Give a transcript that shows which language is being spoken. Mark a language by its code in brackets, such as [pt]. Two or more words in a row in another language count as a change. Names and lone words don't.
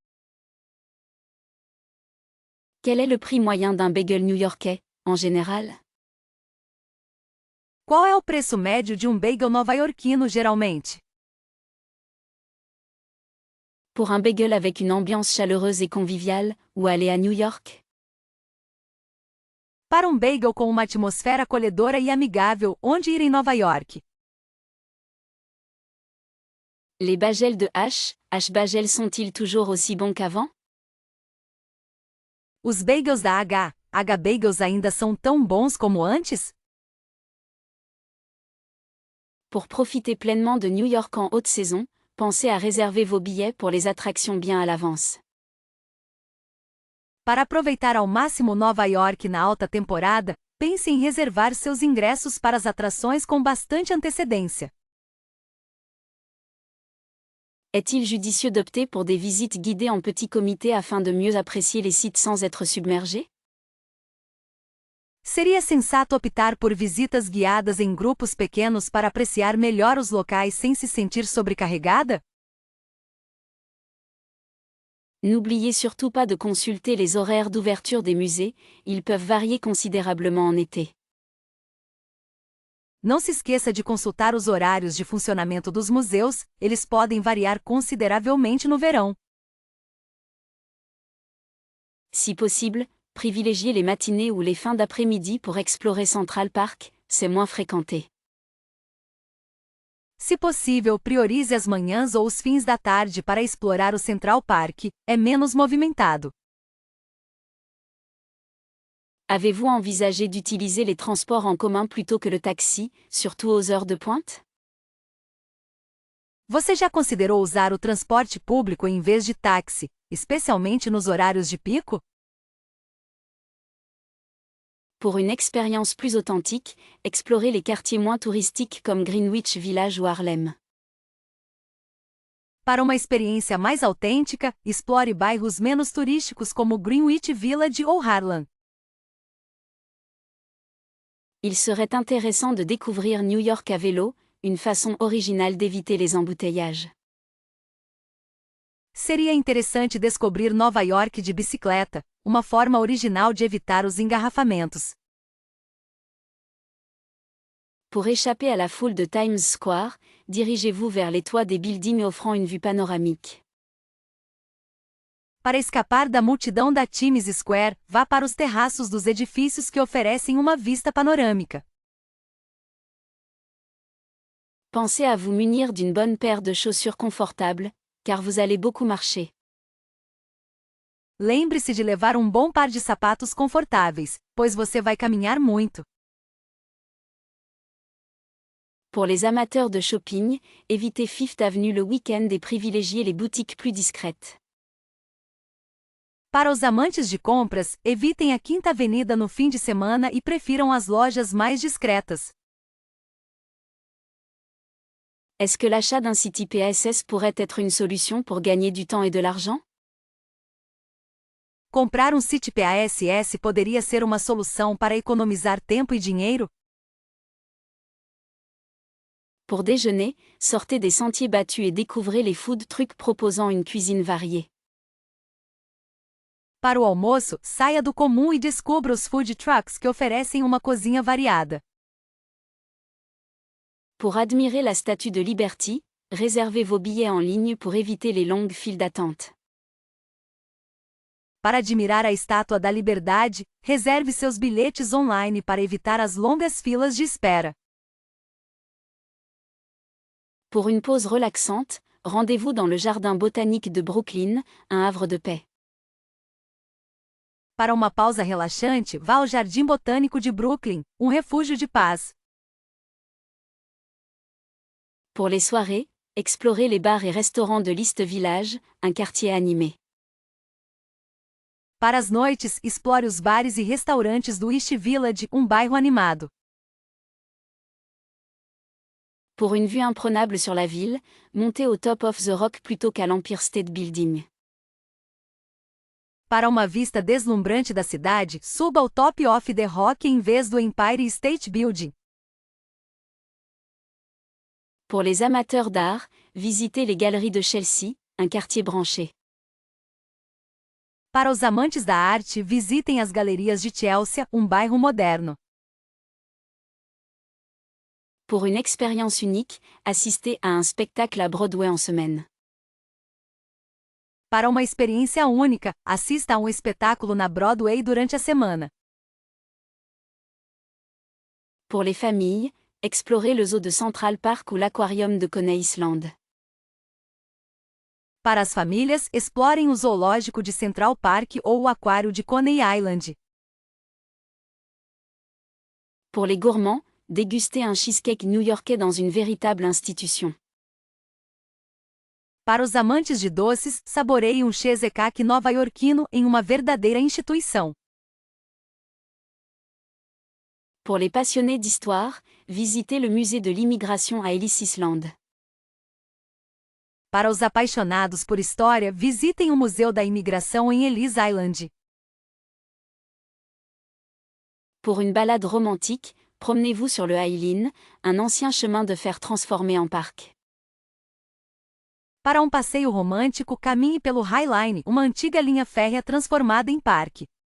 [fr] Quel est le prix moyen d'un bagel new-yorkais, en général? [pt] Qual é o preço médio de um bagel nova-iorquino geralmente? [fr] Pour un bagel avec une ambiance chaleureuse et conviviale, ou aller à New York? [pt] Para um bagel com uma atmosfera acolhedora e amigável, onde ir em Nova York? [fr] Les bagels de H Bagel sont-ils toujours aussi bons qu'avant? [pt] Os bagels da H Bagels ainda são tão bons como antes? [fr] Pour profiter pleinement de New York en haute saison, pensez à réserver vos billets pour les attractions bien à l'avance. [pt] Para aproveitar ao máximo Nova York na alta temporada, pense em reservar seus ingressos para as atrações com bastante antecedência. [fr] Est-il judicieux d'opter pour des visites guidées en petit comité afin de mieux apprécier les sites sans être submergé? [pt] Seria sensato optar por visitas guiadas em grupos pequenos para apreciar melhor os locais sem se sentir sobrecarregada? [fr] N'oubliez surtout pas de consulter les horaires d'ouverture des musées, ils peuvent varier considérablement en été. [pt] Não se esqueça de consultar os horários de funcionamento dos museus, eles podem variar consideravelmente no verão. [fr] Si possible, privilégiez les matinées ou les fins d'après-midi pour explorer Central Park, c'est moins fréquenté. [pt] Se possível, priorize as manhãs ou os fins da tarde para explorar o Central Park, é menos movimentado. [fr] Avez-vous envisagé d'utiliser les transports en commun plutôt que le taxi, surtout aux heures de pointe? [pt] Você já considerou usar o transporte público em vez de táxi, especialmente nos horários de pico? [fr] Pour une expérience plus authentique, explorez les quartiers moins touristiques comme Greenwich Village ou Harlem. [pt] Para uma experiência mais autêntica, explore bairros menos turísticos como Greenwich Village ou Harlem. [fr] Il serait intéressant de découvrir New York à vélo, une façon originale d'éviter les embouteillages. [pt] Seria interessante descobrir Nova York de bicicleta, uma forma original de evitar os engarrafamentos. [fr] Pour échapper à la foule de Times Square, dirigez-vous vers les toits des buildings offrant une vue panoramique. [pt] Para escapar da multidão da Times Square, vá para os terraços dos edifícios que oferecem uma vista panorâmica. [fr] Pensez à vous munir d'une bonne paire de chaussures confortables, car vous allez beaucoup marcher. [pt] Lembre-se de levar um bom par de sapatos confortáveis, pois você vai caminhar muito. [fr] Pour les amateurs de shopping, évitez Fifth Avenue le week-end et privilégiez les boutiques plus discrètes. [pt] Para os amantes de compras, evitem a Quinta Avenida no fim de semana e prefiram as lojas mais discretas. [fr] Est-ce que l'achat d'un City PSS pourrait être une solution pour gagner du temps et de l'argent? [pt] Comprar um City PASS poderia ser uma solução para economizar tempo e dinheiro? [fr] Pour déjeuner, sortez des sentiers battus et découvrez les [en] food trucks [fr] proposant une cuisine variée. [pt] Para o almoço, saia do comum e descubra os [en] food trucks [pt] que oferecem uma cozinha variada. [fr] Pour admirer la Statue de Liberty, réservez vos billets en ligne pour éviter les longues files d'attente. [pt] Para admirar a Estátua da Liberdade, reserve seus bilhetes online para evitar as longas filas de espera. [fr] Pour une pause relaxante, rendez-vous dans le jardin botanique de Brooklyn, un havre de paix. [pt] Para uma pausa relaxante, vá ao Jardim Botânico de Brooklyn, um refúgio de paz. [fr] Pour les soirées, explorez les bars et restaurants de l'East Village, un quartier animé. [pt] Para as noites, explore os bares e restaurantes do East Village, um bairro animado. [fr] Pour une vue imprenable sur la ville, montez au Top of the Rock plutôt qu'à l'Empire State Building. [pt] Para uma vista deslumbrante da cidade, suba ao Top of the Rock em vez do Empire State Building. [fr] Pour les amateurs d'art, visitez les galeries de Chelsea, un quartier branché. [pt] Para os amantes da arte, visitem as galerias de Chelsea, um bairro moderno. [fr] Pour une expérience unique, assistez à un spectacle à Broadway en semaine. [pt] Para uma experiência única, assista a um espetáculo na Broadway durante a semana. [fr] Pour les familles, explorez le zoo de Central Park ou l'aquarium de Coney Island. [pt] Para as famílias, explorem o zoológico de Central Park ou o aquário de Coney Island. [fr] Pour les gourmands, dégustez un cheesecake new-yorkais dans une véritable institution. [pt] Para os amantes de doces, saboreie um cheesecake nova-iorquino em uma verdadeira instituição. [fr] Pour les passionnés d'histoire, visitez le musée de l'immigration à Ellis Island. [pt] Para os apaixonados por história, visitem o Museu da Imigração em Ellis Island. [fr] Pour une balade romantique, promenez-vous sur le High Line, un ancien chemin de fer transformé en parc. [pt] Para um passeio romântico, caminhe pelo High Line, uma antiga linha férrea transformada em parque.